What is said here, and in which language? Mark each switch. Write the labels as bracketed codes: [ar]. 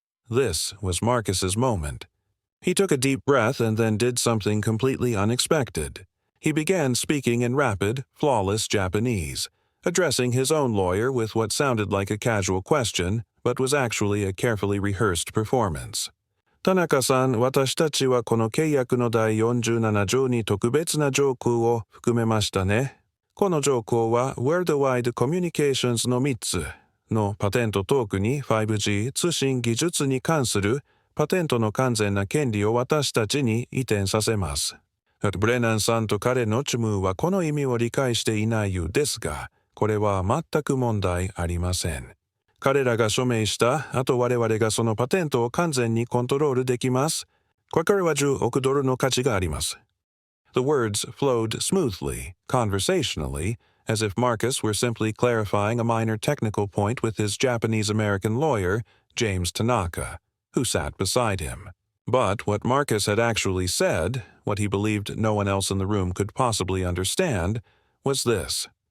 [en] This was Marcus's moment. He took a deep breath and then did something completely unexpected. He began speaking in rapid, flawless Japanese, addressing his own lawyer with what sounded like a casual question, but was actually a carefully rehearsed performance. [ja] "Tanaka-san, 私たちはこの契約の第47条に特別な条項を含めましたね。この条項は Worldwide Communications の3つのパテントトークに 5G 通信技術に関するパテントの完全な権利を私たちに移転させます。ブレナンさんと彼のチームはこの意味を理解していないようですが、これは全く問題ありません。彼らが署名した、あと我々がそのパテントを完全にコントロールできます。これは10億ドルの価値があります。 [en] The words flowed smoothly, conversationally, as if Marcus were simply clarifying a minor technical point with his Japanese-American lawyer, James Tanaka, who sat beside him. But what Marcus had actually said, what he believed no one else in the room could possibly understand, was this.